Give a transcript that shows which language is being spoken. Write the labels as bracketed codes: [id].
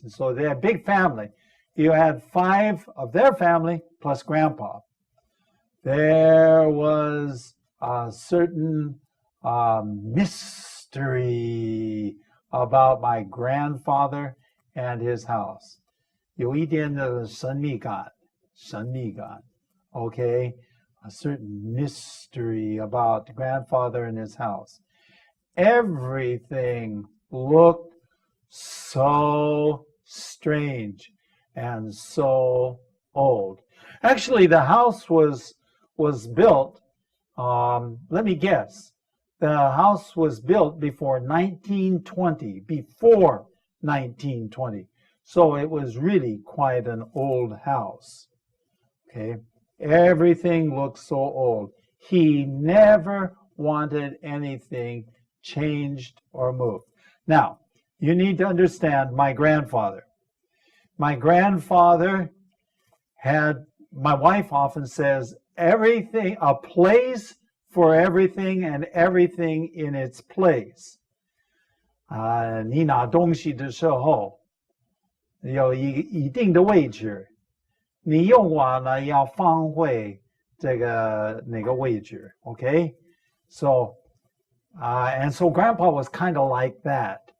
[en] And so they had a big family. You had 5 of their family plus Grandpa. There was a certain mystery about my grandfather and his house. [zh] 有一点的神秘感, okay? [en] A certain mystery about the grandfather and his house. Everything looked so strange and so old. Actually, the house was built, let me guess, the house was built before 1920, before 1920. So it was really quite an old house. Okay, everything looked so old. He never wanted anything changed or moved. Now, you need to understand my grandfather. My grandfather had, my wife often says, everything, a place for everything and everything in its place. [zh] 你拿东西的时候有一定的位置，你用完了要放回这个那个位置 okay? [en] So, and so Grandpa was kind of like that.